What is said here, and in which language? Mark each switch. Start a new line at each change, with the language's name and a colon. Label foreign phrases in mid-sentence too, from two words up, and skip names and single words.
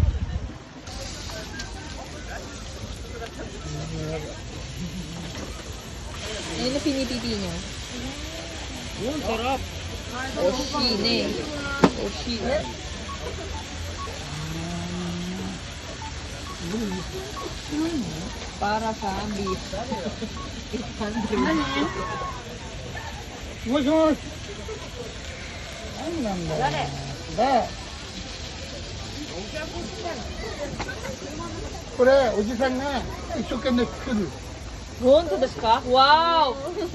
Filipino: Ayun na pinipiti niya. Yun, sarap. Oshine. Oshine. Para sa beef. 800.
Japanese: もしもし。何なんだよ。で、これおじさんが一生懸命作る。本当ですか？わー